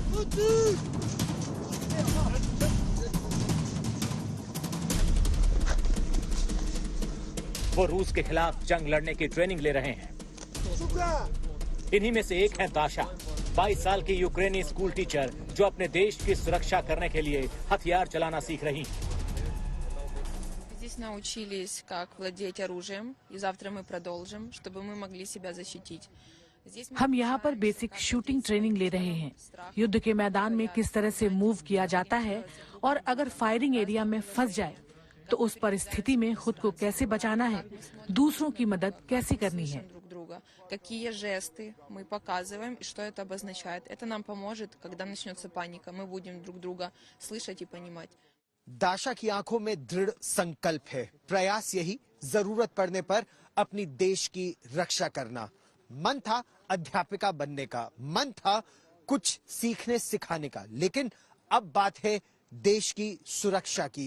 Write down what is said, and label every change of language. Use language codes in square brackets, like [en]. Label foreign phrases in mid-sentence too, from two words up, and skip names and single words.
[hi] वो रूस के खिलाफ जंग लड़ने की ट्रेनिंग ले रहे हैं। इन्हीं में से एक है दाशा, 22 साल की यूक्रेनी स्कूल टीचर जो अपने देश की सुरक्षा करने के लिए हथियार चलाना सीख रही हैं। [ru] Здесь научились, как владеть оружием, и завтра мы продолжим, чтобы мы могли себя защитить. [hi] हम यहाँ पर बेसिक शूटिंग ट्रेनिंग ले रहे हैं। युद्ध के मैदान में किस तरह से मूव किया जाता है और अगर फायरिंग एरिया में फंस जाए तो उस परिस्थिति में खुद को कैसे बचाना है, दूसरों की मदद कैसे करनी है। [ru] Какие жесты мы показываем и что это обозначает. Это нам поможет, когда начнется паника. Мы будем друг друга слышать и понимать. [hi] दाशा की आंखों में दृढ़ संकल्प है। प्रयास यही, जरूरत पड़ने पर अपनी देश की रक्षा करना। मन था अध्यापिका बनने का, मन था कुछ सीखने सिखाने का, लेकिन अब बात है देश की सुरक्षा की।